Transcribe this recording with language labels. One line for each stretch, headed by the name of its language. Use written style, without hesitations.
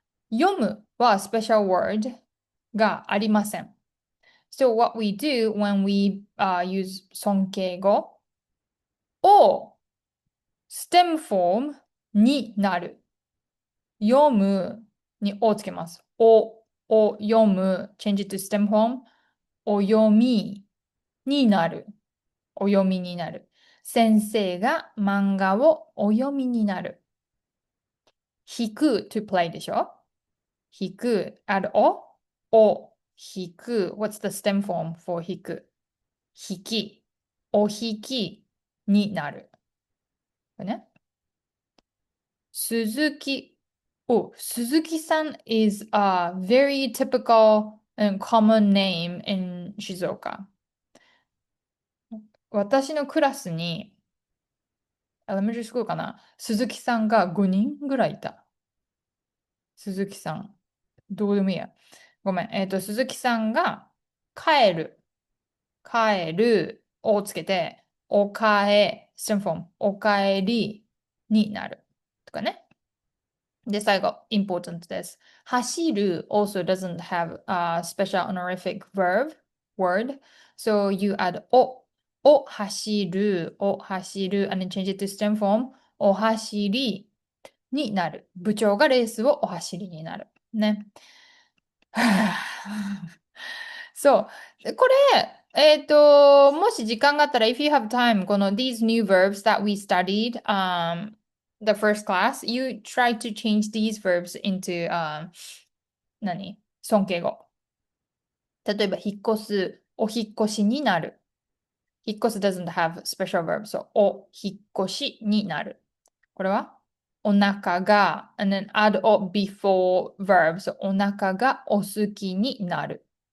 Japanese: 読むは
English: special word
Japanese: がありません。
English: So what we do when we use 尊敬語を stem form になる。
Japanese: 読むにをつけます。を読む
English: change it to stem form
Japanese: お読みになる。お読みになる。先生が漫画をお読みになる。弾く
English: to play
Japanese: でしょ弾く add お弾く
English: what's the stem form for
Japanese: 弾く弾きお弾きになる。ね。鈴木。
English: Oh, Suzuki-san is a very typical and common name in Shizuoka.
Japanese: 私のクラスに、
English: elementary school
Japanese: かな、鈴木さんが5人ぐらいいた。鈴木さん。どうでもいいや。ごめん。鈴木さんが帰る。帰るをつけて、おかえ、ステムフォーム、おかえりになる。とかね。で、最後、important です。
English: 走る also doesn't have a special honorific word. So you add お走る、お走る、and then change it to stem form お走りになる。
Japanese: 部長がレースをお走りになる。ね。そう。これ、もし時間があったら、
English: if you have time, この these new verbs that we studied, the first class, you try to change these verbs into, 何尊敬語。
Japanese: 例えば、引っ越す、お引っ越しになる。引っ越す
English: doesn't have special verbs,
Japanese: so お引っ越しになる。これはお腹が、
English: and then add o before verbs,
Japanese: お腹がお好きになる。